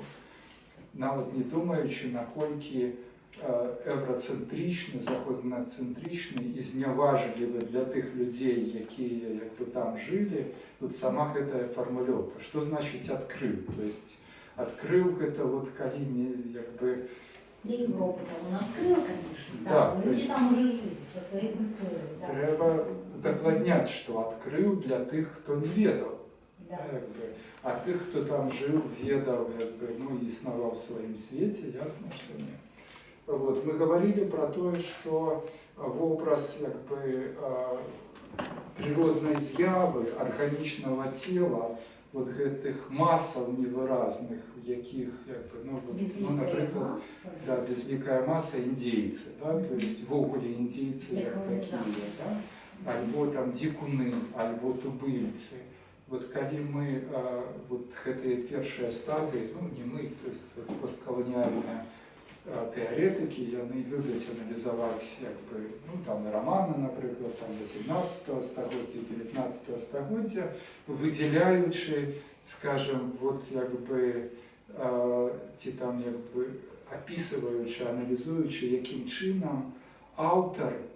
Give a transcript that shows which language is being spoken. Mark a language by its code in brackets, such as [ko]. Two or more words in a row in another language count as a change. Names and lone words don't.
[be] Нават не думаючы, наколькі еўрацэнтрычны, заходнацэнтрычны і зняважлівы для тых людзей, якія як бы там жылі, вот сама гэтая фармулёўка. Што значыць адкрыў? [ru] То есть [be] адкрыў гэта вот калі не як бы [ru] для Европы он открыл, конечно, да, да, люди там уже жили, со своей культурой. Да. [be] Трэба дакладняць, што адкрыў для тых, хто не ведаў. [ru] Да. [be] Як бы. А тых, хто там жыў, ведаў, як бы, ну, існаваў в сваім свеце, ясна, што не. [ru] Вот. Мы говорили про то, что [be] вобраз як бы, природной з'явы, органічного тела, вот гэтых масаў невыразных, якіх, як бы, ну, вот, ну, наприклад, [ru] да, безликая масса индейцы, да, то есть вогуле индейцы як такие, да, [be] альбо там дикуны, альбо тубыльцы. Вот калі мы вот гэтыя першыя стадыі, ну не мы, [ru] то есть вот, [be] посткалоніальныя тэарэтыкі, яны любяць аналізаваць як бы, ну там романы, напрыклад, там 18 стагоддзя, 19 стагоддзя, выдзяляючы, скажем, вот як бы ці там як бы апісваючы, аналізуючы, якім чынам аўтар